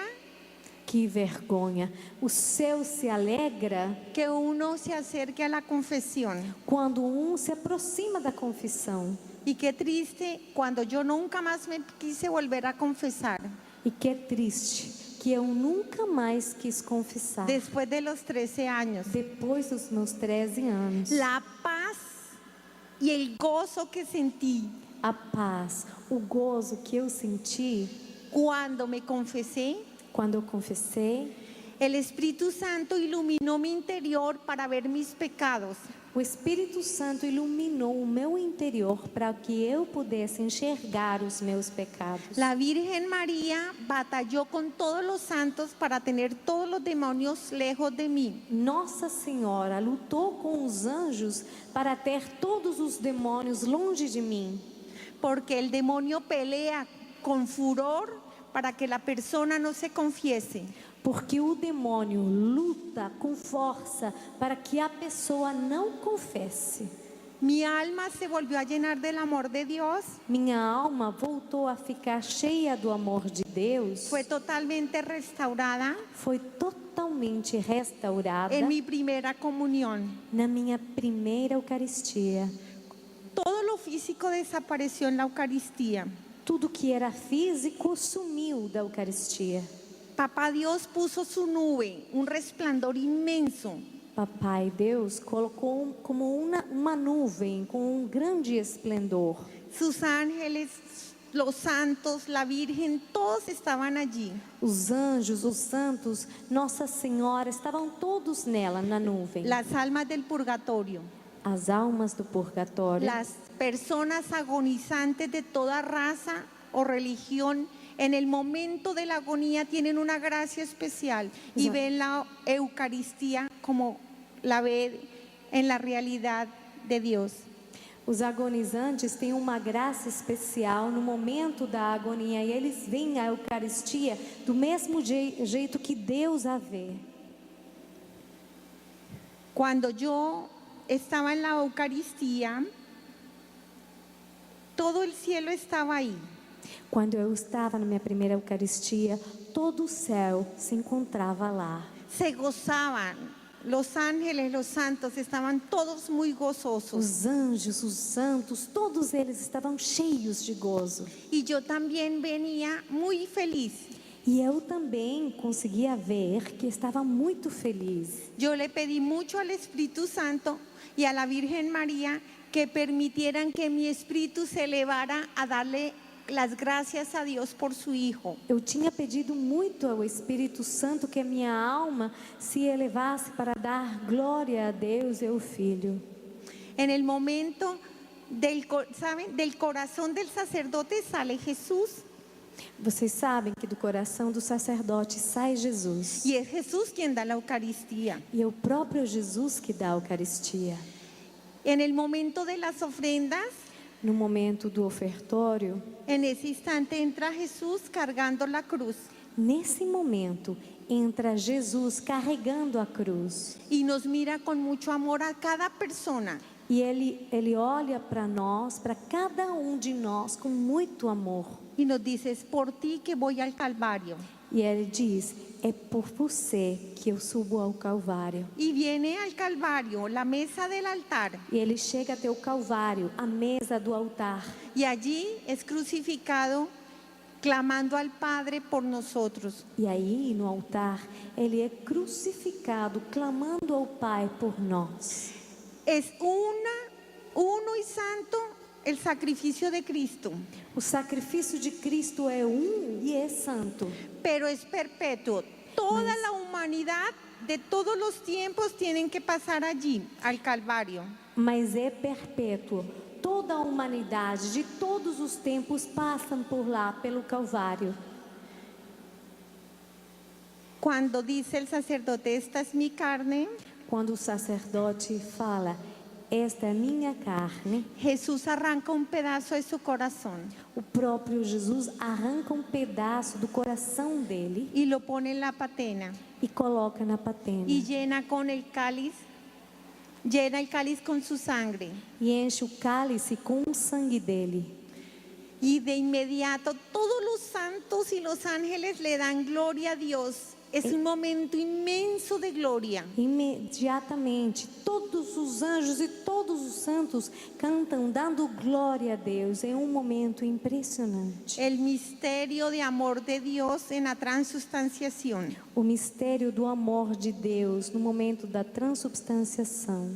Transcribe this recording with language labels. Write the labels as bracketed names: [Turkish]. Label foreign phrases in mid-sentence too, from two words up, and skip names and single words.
[Portuguese] Que vergonha! O céu se alegra [Spanish] que uno se acerque a la confesión [Portuguese] quando um se aproxima da confissão. [Spanish] Y qué triste cuando yo nunca más me quise volver a confesar. [Portuguese] E que triste que eu nunca mais quis confessar. [Spanish] Después de los 13 años. [Portuguese] Depois dos meus 13 anos. [Spanish] La paz y el gozo que sentí [Portuguese] A paz, o gozo que eu senti [Spanish] cuando me confesé, [Portuguese] quando eu confessei, [Spanish] el Espíritu Santo iluminó mi interior para ver mis pecados. [Portuguese] o Espírito Santo iluminou o meu interior para que eu pudesse enxergar os meus pecados. [Spanish] La Virgen María batalló con todos los santos para tener todos los demonios lejos de mí. [Portuguese] Nossa Senhora lutou com os anjos para ter todos os demônios longe de mim. [Spanish] Porque el demonio pelea con furor para que la persona no se confiese. [Portuguese] Porque o demônio luta com força para que a pessoa não confesse. [Spanish] Mi alma se volvió a llenar del amor de Dios. [Portuguese] Minha alma voltou a ficar cheia do amor de Deus. [Spanish] Fue totalmente restaurada [Portuguese] Foi totalmente restaurada [Spanish] en mi primera comunión. [Portuguese] na minha primeira Eucaristia. [Spanish] Todo lo físico desapareció en la Eucaristía. [Portuguese] Tudo que era físico sumiu da Eucaristia. [Spanish] Papá Dios puso su nube, un resplandor inmenso. [Portuguese] Papai Deus colocou como uma nuvem com grande esplendor. [Spanish] Sus ángeles, los santos, la Virgen, todos estaban allí. [Portuguese] Os anjos, os santos, Nossa Senhora estavam todos nela, na nuvem. [Spanish] Las almas del purgatorio, [Portuguese] As almas do purgatório, [Spanish] las personas agonizantes de toda raza o religión, en el momento de la agonía tienen una gracia especial y Exacto. ven la Eucaristía como la ve en la realidad de Dios. [Portuguese] os agonizantes têm uma graça especial no momento da agonia e eles veem a Eucaristia do mesmo jeito que Deus a vê. [Spanish] Cuando yo estaba en la Eucaristía, todo el cielo estaba ahí. [Portuguese] Quando eu estava na minha primeira Eucaristia, todo o céu se encontrava lá. [Spanish] Se gozaban, los ángeles, los santos estaban todos muy gozosos. [Portuguese] Os anjos, os santos, todos eles estavam cheios de gozo. [Spanish] Y yo también venía muy feliz. [Portuguese] E eu também conseguia ver que estava muito feliz. [Spanish] Yo le pedí mucho al Espíritu Santo y a la Virgen María que permitieran que mi espíritu se elevara a darle las gracias a Dios por su Hijo. [Portuguese] Eu tinha pedido muito ao Espírito Santo que a minha alma se elevasse para dar glória a Deus e ao Filho. [Spanish] En el momento ¿saben? Del corazón del sacerdote sale Jesús [Portuguese] Vocês sabem que do coração do sacerdote sai Jesus. [Spanish] y es Jesús quien da la Eucaristía. [Portuguese] E é o próprio Jesus que dá a Eucaristia. [Spanish] En el momento de las ofrendas, [Portuguese] No momento do ofertório, [Spanish] en ese instante entra Jesús cargando la cruz [Portuguese] nesse momento, entra Jesus carregando a cruz. [Spanish] y nos mira con mucho amor a cada persona. [Portuguese] E ele olha para nós, para cada de nós, com muito amor. [Spanish] Y nos dice, es por ti que voy al Calvario. [Portuguese] E ele diz, é por você que eu subo ao Calvário. [Spanish] Y viene al Calvario, la mesa del altar, [Portuguese] E ele chega até o Calvário, a mesa do altar. [Spanish] y allí es crucificado clamando al Padre por nosotros. [Portuguese] E aí, no altar, ele é crucificado, clamando ao Pai por nós. [Spanish] Es uno y santo el sacrificio de Cristo, [Portuguese] O sacrifício de Cristo é e é santo. [Spanish] pero es perpetuo. Toda la humanidad de todos los tiempos tienen que pasar allí, al Calvario. [Portuguese] Mas é perpétuo. Toda a humanidade de todos os tempos passam por lá, pelo Calvário. [Spanish] Cuando dice el sacerdote, esta es mi carne, [Portuguese] Quando o sacerdote fala, esta é minha carne, [Spanish] Jesús arranca un pedazo de su corazón [Portuguese] o próprio Jesus arranca um pedaço do coração dele [Spanish] y lo pone en la patena [Portuguese] e coloca na patena. [Spanish] y llena el cáliz con su sangre. [Portuguese] E enche o cálice com o sangue dele. [Spanish] Y de inmediato todos los santos y los ángeles le dan gloria a Dios es un momento inmenso de gloria. [Portuguese] Imediatamente, todos os anjos e todos os santos cantam dando glória a Deus. É um momento impressionante. [Spanish] El misterio de amor de Dios en la transubstanciación. [Portuguese] O mistério do amor de Deus no momento da transubstanciação.